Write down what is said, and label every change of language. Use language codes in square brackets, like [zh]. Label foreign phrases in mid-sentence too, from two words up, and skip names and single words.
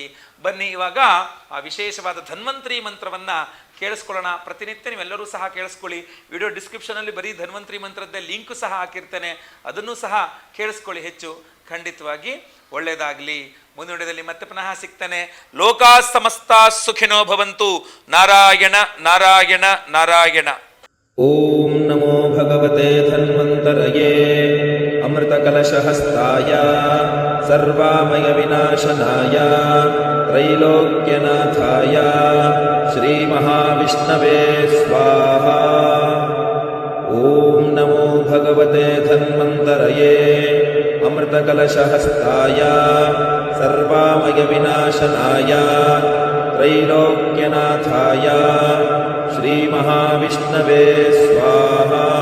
[kn] ಬನ್ನಿ ಇವಾಗ ಆ ವಿಶೇಷವಾದ ಧನ್ವಂತರಿ ಮಂತ್ರವನ್ನು ಕೇಳಿಸ್ಕೊಳ್ಳೋಣ. ಪ್ರತಿನಿತ್ಯ ನೀವೆಲ್ಲರೂ ಸಹ ಕೇಳಿಸ್ಕೊಳ್ಳಿ. [en] video descriptionನಲ್ಲಿ [kn] ಬರೀ ಧನ್ವಂತರಿ ಮಂತ್ರದ್ದೇ ಲಿಂಕ್ ಸಹ ಹಾಕಿರ್ತೇನೆ, ಅದನ್ನು ಸಹ ಕೇಳಿಸ್ಕೊಳ್ಳಿ. ಹೆಚ್ಚು ಖಂಡಿತವಾಗಿ ಒಳ್ಳೆಯದಾಗಲಿ. ಮುಂದಿನ ವಿಡಿಯೋದಲ್ಲಿ ಮತ್ತೆ ಪುನಃ ಸಿಗ್ತಾನೆ. [sa] ಲೋಕಾ ಸಮಸ್ತ ಸುಖಿನೋ ಭವಂತು. ನಾರಾಯಣ ನಾರಾಯಣ ನಾರಾಯಣ. ಓಂ ನಮೋ ಭಗವತೆ ಧನ್ವಂತರಯೇ ಅಮೃತ ಕಲಶಹಸ್ತಾಯ ಸರ್ವಾಮಯ ವಿನಾಶನಾಯ ತ್ರೈಲೋಕ್ಯನಾಥಾಯ ಶ್ರೀ ಮಹಾವಿಷ್ಣವೇ ಸ್ವಾಹಾ. ಓಂ ನಮೋ ಭಗವತೆ ಧನ್ವಂತರಯೇ ಅಮೃತ ಕಲಶಹಸ್ತಾಯ ಸರ್ವಾಮಯ ವಿನಾಶನಾಯ ತ್ರೈಲೋಕ್ಯನಾಥಾಯ ಶ್ರೀ ಮಹಾವಿಷ್ಣವೇ ಸ್ವಾಹಾ.